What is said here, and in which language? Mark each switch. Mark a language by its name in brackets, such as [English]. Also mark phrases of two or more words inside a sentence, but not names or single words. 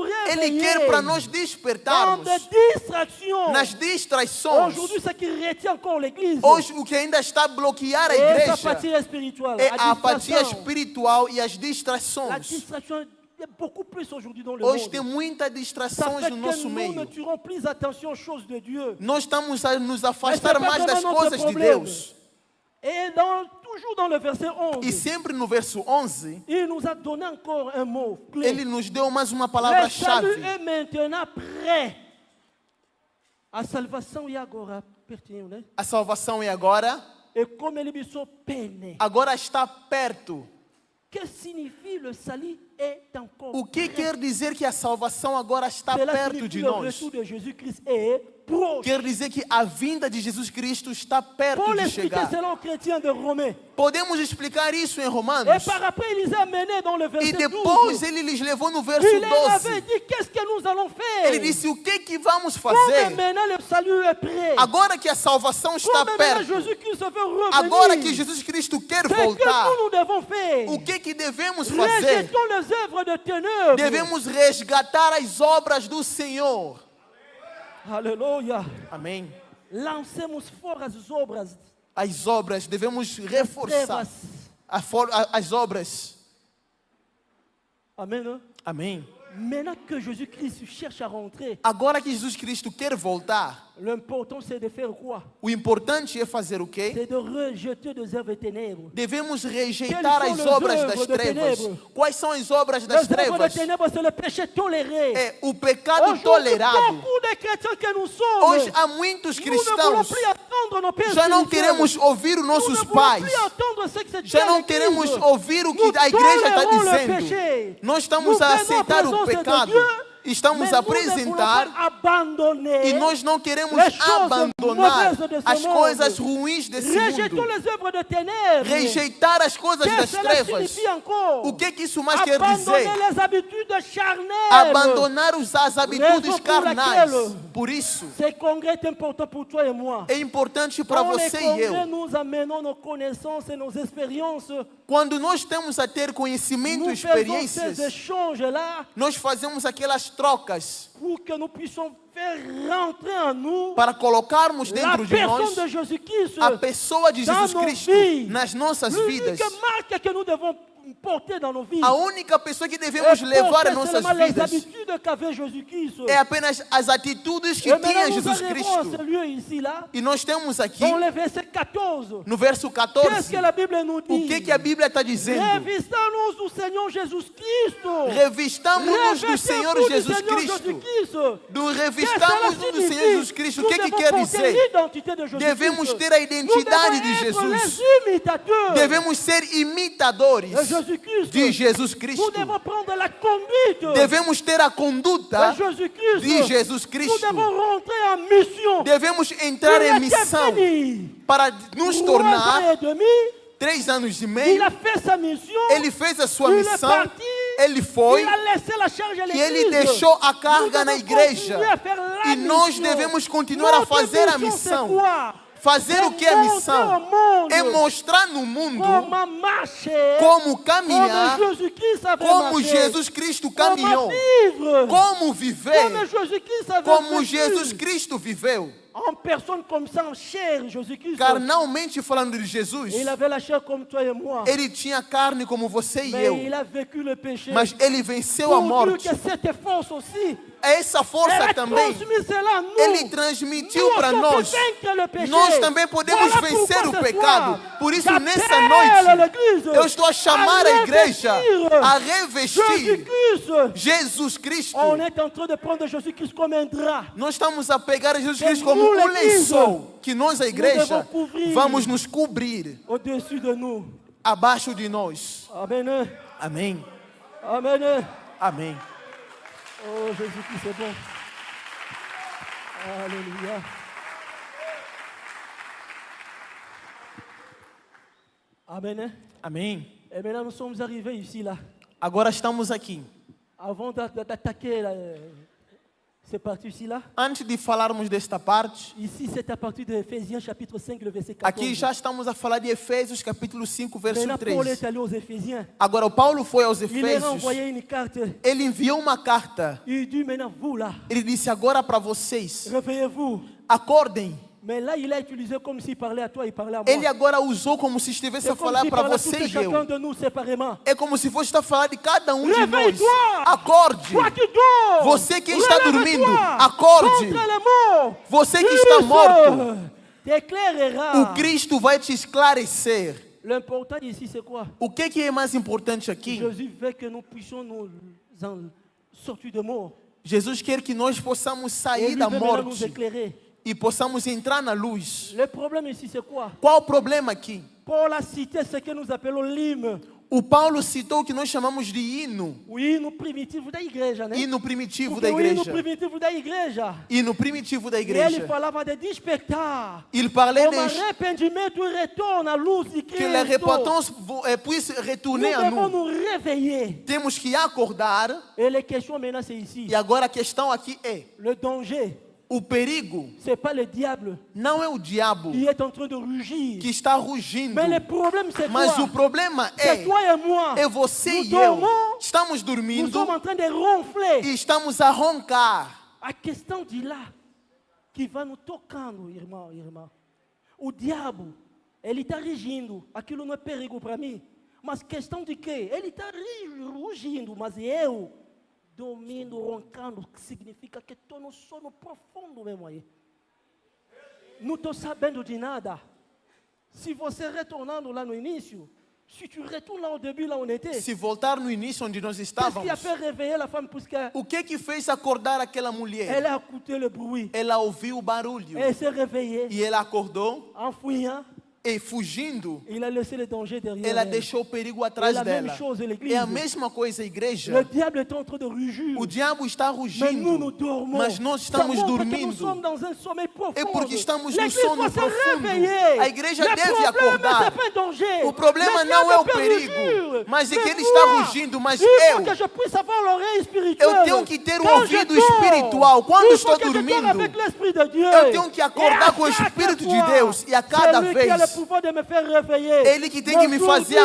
[Portuguese] Ele [French] réveiller [Portuguese] quer para nós [French] dans [Portuguese] despertarmos [French] des distractions. [Portuguese] nas distrações. [French] Aujourd'hui, ce qui retient encore l'Église, [Portuguese] Hoje, o que ainda está a bloquear a [French] et sa [Portuguese] igreja [French] apathie spirituelle. [Portuguese] é [French] la [Portuguese] a apatia [French] distraction. [Portuguese] espiritual e as [French] La [Portuguese] distrações. [French] distraction est beaucoup plus aujourd'hui dans le [Portuguese] Hoje tem [French] monde. [Portuguese] muitas [French] Ça [Portuguese] distrações [French] fait [Portuguese] no [French] que [Portuguese] nosso [French] nous ne [Portuguese] meio. [French] tirons plus attention aux choses de Dieu. [Portuguese] Nós estamos a nos [French] Mas [Portuguese] afastar [French] é [Portuguese] mais das [French] vraiment [Portuguese] coisas [French] notre [Portuguese] de [French] problème. [Portuguese] Deus. [French] Et toujours dans le verset 11, [Portuguese] E sempre no verso 11, [French] il nous a donné encore un mot clé. [Portuguese] ele nos deu mais uma [French] Le [Portuguese] palavra-chave. [French] salut est maintenant prêt. [Portuguese] A salvação e agora pertinho, né? A salvação é agora. Et comme ele me sou pene. Agora está perto. [French] Que signifie le salut est encore [Portuguese] O que [French] prêt? [Portuguese] quer dizer que a salvação agora está [French] Cela [Portuguese] perto [French] signifie [Portuguese] de [French] le [Portuguese] nós? [French] retour de Jésus-Christ est proche. [Portuguese] Quer dizer que a vinda de Jesus Cristo está perto [French] Pour [Portuguese] de [French] l'expliquer [Portuguese] chegar. [French] selon les chrétiens de Romains. [Portuguese] Podemos explicar isso em [French] Et [Portuguese] Romanos. [French] par après, il les a menés dans le [Portuguese] E [French] verset [Portuguese] depois [French] 12. [Portuguese] ele lhes levou no verso [French] Il leur avait [Portuguese] 12. [French] dit, qu'est-ce que nous allons faire? [Portuguese] Ele disse: o que vamos [French] Comme [Portuguese] fazer? [French] maintenant le salut est prêt. [Portuguese] Agora que a salvação está [French] Comme maintenant [Portuguese] perto. [French] Jésus-Christ veut revenir. [Portuguese] Agora que Jesus Cristo quer [French] C'est que [Portuguese] voltar. [French] nous devons faire. [Portuguese] O que devemos fazer? [French] Rejetons les œuvres de ténèbres. [Portuguese] Devemos resgatar as obras do Senhor. [French] Alléluia. [Portuguese] Amém. Lancemos fora as obras. As obras, devemos reforçar Trevas. as obras. [French] Amen. Hein? [Portuguese] Amém. [French] Maintenant que Jésus-Christ cherche à rentrer, [Portuguese] Agora que Jesus Cristo quer voltar, [French] l'important c'est de faire quoi? [Portuguese] o importante é fazer o quê? [French] C'est de rejeter des œuvres ténèbres. [Portuguese] Devemos rejeitar as obras das trevas. Quais são as obras das [French] Les œuvres de [Portuguese] trevas? [French] ténèbres, c'est le péché toléré. [Portuguese] É o pecado [French] Aujourd'hui, [Portuguese] tolerado. [French] beaucoup de chrétiens que nous sommes, [Portuguese] Hoje há muitos [French] nous ne voulons [Portuguese] cristãos [French] plus entendre nos pères [Portuguese] já não [French] spirituels. [Portuguese] queremos ouvir os [French] Nous ne [Portuguese] nossos [French] voulons [Portuguese] pais. [French] plus entendre ce que c'est [Portuguese] Já [French] Dieu [Portuguese] não [French] à [Portuguese] queremos [French] l'Église. [Portuguese] ouvir o que [French] Nous [Portuguese] a igreja está [French] tolérons le [Portuguese] dizendo. [French] péché. [Portuguese] Nós estamos [French] Nous [Portuguese] a [French] venons [Portuguese] aceitar [French] à [Portuguese] o [French] présence de [Portuguese] pecado. [French] Dieu, [Portuguese] Estamos [French] mais [Portuguese] a [French] nous ne voulons [Portuguese] apresentar [French] pas abandonner [Portuguese] e nós não queremos [French] les choses [Portuguese] abandonar [French] mauvaises de ce [Portuguese] as [French] monde. [Portuguese] coisas ruins desse [French] Rejetons [Portuguese] mundo. [French] les œuvres de ténèbres. [Portuguese] Rejeitar as coisas [French] Que [Portuguese] das [French] cela [Portuguese] trevas. [French] signifie encore? [Portuguese] O que isso mais quer [French] Abandonner [Portuguese] dizer? [French] les habitudes charnelles. [Portuguese] Abandonar as habitudes [French] Raison pour [Portuguese] carnais. [French] laquelle [Portuguese] Por isso, [French] Ce congrès est important pour toi et moi. [Portuguese] é importante para [French] Dans les [Portuguese] você e [French] congrès, [Portuguese] eu. [French] nous amenons nos connaissances et nos expériences. [Portuguese] Quando nós temos a ter conhecimento e [French] Nous faisons [Portuguese] experiências, [French] ces échanges-là [Portuguese] nós fazemos aquelas trocas [French] pour que nous puissions faire rentrer en nous [Portuguese] para colocarmos [French] la [Portuguese] dentro de [French] personne [Portuguese] nós [French] de Jésus-Christ [Portuguese] a pessoa de [French] dans [Portuguese] Jesus [French] nos [Portuguese] Cristo [French] vies. [Portuguese] nas nossas vidas. [French] L'unique marque que nous devons porter dans nos vies. [Portuguese] A única pessoa que devemos [French] Et [Portuguese] levar [French] porter [Portuguese] as nossas [French] seulement les [Portuguese] vidas [French] habitudes qu'avait Jésus-Christ. [Portuguese] é apenas as atitudes que [French] Et [Portuguese] tinha [French] maintenant, nous [Portuguese] Jesus [French] arrivons à [Portuguese] Cristo. [French] ce lieu ici, là, [Portuguese] E nós temos aqui, [French] dans le verset 14. [Portuguese] no verso [French] Qu'est-ce [Portuguese] 14, [French] que la Bible nous [Portuguese] o [French] dit? [Portuguese] que a Bíblia está dizendo? [French] Revistons-nous du Seigneur Jésus-Christ. [Portuguese] Revistamos-nos do Senhor [French] Revestez-vous du [Portuguese] Jesus [French] Seigneur [Portuguese] Cristo. [French] Jésus-Christ. [Portuguese] Revistamos-nos do Senhor Jesus Cristo. O que [French] Nous [Portuguese] quer [French] devons porter [Portuguese] dizer? [French] l'identité de Jésus-Christ. [Portuguese] Devemos ter a [French] Nous [Portuguese] identidade de [French] devons être [Portuguese] Jesus. [French] les imitateurs [Portuguese] Devemos ser imitadores [French] de Jésus-Christ. [Portuguese] de Jesus [French] Nous [Portuguese] Cristo. [French] devons prendre la conduite [Portuguese] Devemos ter a [French] de [Portuguese] conduta [French] Jésus-Christ. [Portuguese] de Jesus [French] Nous [Portuguese] Cristo. [French] devons rentrer en mission. [Portuguese] Devemos entrar em missão para nos [French] 3 ans [Portuguese] tornar [French] et demi, [Portuguese] 3 anos e [French] il [Portuguese] meio. [French] a fait sa mission. [Portuguese] Ele fez a sua [French] Il est [Portuguese] missão, [French] parti. [Portuguese] ele foi [French] Il a laissé la charge à [Portuguese] e ele [French] l'église. [Portuguese] deixou a carga [French] Nous [Portuguese] na [French] devons [Portuguese] igreja. [French] continuer à faire la [Portuguese] E nós [French] mission. [Portuguese] devemos continuar a [French] Notre [Portuguese] fazer a [French] mission, [Portuguese] missão. [French] c'est quoi? [Portuguese] Fazer o que é a missão? Mundo. É mostrar no mundo [French] Comment marcher? [Portuguese] como caminhar, [French] Como Jesus-Christ avait [Portuguese] como [French] marché. [Portuguese] Jesus Cristo [French] Comment [Portuguese] caminhou, [French] vivre? [Portuguese] como viver, [French] Como Jesus-Christ avait [Portuguese] como [French] vécu. [Portuguese] Jesus Cristo viveu. [French] En personne comme ça, en chair, Jésus-Christ. [Portuguese] Carnalmente falando de Jesus, [French] Il avait la chair comme toi et moi. [Portuguese] ele tinha carne como você e [French] Mais [Portuguese] eu, [French] il a vécu le péché. [Portuguese] mas ele venceu a [French] Pour dire [Portuguese] morte. [French] que cette force aussi, [Portuguese] Essa [French] elle [Portuguese] força [French] a [Portuguese] também, [French] transmis cela à nous. [Portuguese] ele transmitiu [French] Nous [Portuguese] para [French] aussi, on [Portuguese] nós. [French] peut vaincre le péché. [Portuguese] Nós também podemos [French] Voilà [Portuguese] vencer [French] pourquoi [Portuguese] o [French] ce [Portuguese] pecado. [French] soir, [Portuguese] Por isso, [French] j'appelle [Portuguese] nessa noite, [French] l'église [Portuguese] eu estou a chamar a igreja revestir a revestir [French] Jésus-Christ. [Portuguese] Jesus Cristo. [French] On est en train de prendre Jésus-Christ comme un drap. [Portuguese] Nós estamos a pegar Jesus Cristo [French] Que [Portuguese] como [French] nous, [Portuguese] um [French] l'Église, [Portuguese] lençol que nós, a igreja, [French] devons couvrir. [Portuguese] vamos nos cobrir [French] Au-dessus de nous. [Portuguese] abaixo de nós. [French] Amen. [Portuguese] Amém. [French] Amen. [Portuguese] Amém. [French] Oh, Jésus-Christ, c'est bon. Alléluia. Amen. [Portuguese] Amém. [French] Et maintenant, nous sommes arrivés ici, là. [Portuguese] Agora estamos aqui. [French] Avant d'attaquer cette partie-ci, là. [Portuguese] Antes de falarmos desta parte, [French] Ici, c'est à partir de Éphésiens, chapitre 5, le verset 14. [Portuguese] aqui já estamos a falar de Efésios capítulo 5, verso [French] Maintenant, Paul [Portuguese] 3. [French] est allé aux Éphésiens. [Portuguese] Agora, o Paulo foi aos [French] Il leur a [Portuguese] Efésios, [French] envoyé une carte. [Portuguese] ele enviou uma carta. [French] Il dit, maintenant, vous, là, [Portuguese] Ele disse agora para vocês, [French] réveillez-vous. [Portuguese] acordem. [French] Mais là, il a utilisé comme s'il parlait à toi, il parlait à moi. [Portuguese] Ele agora usou como se estivesse [French] C'est [Portuguese] a [French] comme [Portuguese] falar [French] s'il [Portuguese] para [French] parlait à [Portuguese] você [French] tout [Portuguese] e [French] chacun [Portuguese] eu. [French] de nous séparément. [Portuguese] É como se fosse a falar de cada um de nós. [French] Réveille-toi! [Portuguese] Acorde. [French] Toi qui dors! [Portuguese] Você que está [French] Relève-toi! [Portuguese] dormindo, acorde. [French] Contre les morts! [Portuguese] Você que está morto, [French] T'éclairera. [Portuguese] o Cristo vai te esclarecer. [French] L'important ici, c'est quoi? [Portuguese] O que é mais importante aqui? [French] Jésus veut que nous puissions nous en sortir de mort. [Portuguese] Jesus quer que nós possamos [French] Et [Portuguese] sair [French] lui [Portuguese] da [French] veut maintenant nous [Portuguese] morte [French] éclairer. [Portuguese] e possamos entrar na luz. [French] Le problème ici, c'est quoi? [Portuguese] Qual o problema aqui? [French] Paul a cité ce que nous appelons l'hymne. [Portuguese] O Paulo citou o que nós chamamos de hino. O hino primitivo da igreja, né? Hino primitivo Porque da o hino igreja. primitivo da igreja. Hino primitivo da E ele igreja. falava de despertar. [French] Il parlait [Portuguese] Como [French] de [Portuguese] arrependimento e retorno à luz de [French] que la [Portuguese] Cristo. [French] repentance puisse Nous retourner a devons nous. nous réveiller. [Portuguese] Temos que acordar. [French] Et les questions maintenant, c'est ici. [Portuguese] E agora a questão aqui é: [French] Le danger, [Portuguese] o perigo [French] ce n'est pas le diable [Portuguese] não é o diabo [French] qui est en train de rugir. [Portuguese] que está rugindo, [French] Mais le problème, c'est [Portuguese] mas [French] quoi? [Portuguese] o problema [French] C'est [Portuguese] é [French] toi et moi. [Portuguese] é você [French] Nous [Portuguese] e eu. [French] dormons, [Portuguese] Estamos [French] nous [Portuguese] dormindo [French] sommes en train de ronfler. [Portuguese] e estamos a roncar. A questão de lá, que vai nos tocando, irmão. O diabo, ele está rugindo. Aquilo não é perigo para mim. Mas questão de quê? Ele está rugindo, mas eu dormindo, roncando, que significa que estou no sono profundo mesmo aí. Não estou sabendo de nada. Se você retornando lá no início, se [French] tu retournes lá au début, là où on était, [Portuguese] Se voltar no início onde nós [French] qu'est-ce qui a [Portuguese] estávamos, [French] fait réveiller la femme? Puisqu'elle [Portuguese] o que fez acordar aquela mulher? [French] a écouté le bruit. [Portuguese] Ela ouviu o barulho [French] Elle s'est réveillée [Portuguese] e ela acordou [French] en fouillant. [Portuguese] e fugindo, [French] Il a laissé le danger derrière [Portuguese] ela [French] elle. [Portuguese] deixou o perigo [French] É [Portuguese] atrás [French] a mesma [Portuguese] dela. [French] chose, l'église. [Portuguese] É a mesma coisa a igreja. [French] Le diable est en train de rugir. [Portuguese] O diabo está [French] Mais nous, nous [Portuguese] rugindo, [French] dormons. [Portuguese] mas nós [French] Ça [Portuguese] estamos [French] montre que nous [Portuguese] dormindo. [French] sommes dans un sommeil profond. [Portuguese] É porque estamos no [French] L'église [Portuguese] sono [French] doit se [Portuguese] profundo. [French] réveiller. [Portuguese] A igreja [French] Le [Portuguese] deve [French] problème, [Portuguese] acordar. [French] c'est pas un danger. [Portuguese] O problema [French] Le [Portuguese] não [French] diable [Portuguese] é o [French] peut [Portuguese] perigo, [French] rugir. [Portuguese] mas é [French] Mais [Portuguese] que ele está [French] moi, [Portuguese] rugindo, mas [French] il faut [Portuguese] eu [French] que je puisse avoir l'oreille spirituelle. [Portuguese] Eu tenho que ter o [French] Quand [Portuguese] ouvido [French] je dors, [Portuguese] espiritual. Quando [French] il [Portuguese] estou [French] faut que je dors [Portuguese] dormindo, [French] avec l'Esprit de Dieu. [Portuguese] eu tenho que [French] Et à [Portuguese] acordar com o [French] chaque [Portuguese] Espírito de [French] fois, [Portuguese] Deus. E a cada [French] celui qui a [Portuguese] vez, [French] le pouvoir de me faire réveiller. [Portuguese] Ele que tem que me fazer